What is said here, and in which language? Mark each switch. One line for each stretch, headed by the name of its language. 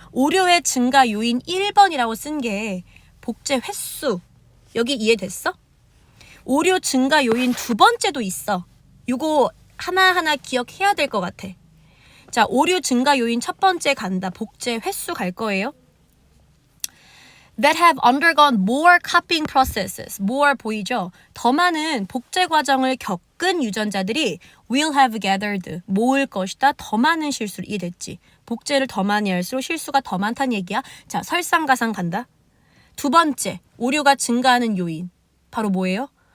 Korean: 오류의 증가 요인 1번이라고 쓴 게 복제 횟수. 여기 이해됐어? 오류 증가 요인 두 번째도 있어. 이거 하나하나 기억해야 될 것 같아. 자, 오류 증가 요인 첫 번째 간다. 복제 횟수 갈 거예요.
English: That have undergone more copying processes.
Korean: more 보이죠? 더 많은 복제 과정을 겪은 유전자들이
English: will have gathered.
Korean: 모을 것이다. 더 많은 실수를 이해됐지? 복제를 더 많이 할수록 실수가 더 많다는 얘기야. 자, 설상가상 간다. 두 번째, 오류가 증가하는 요인. 바로 뭐예요?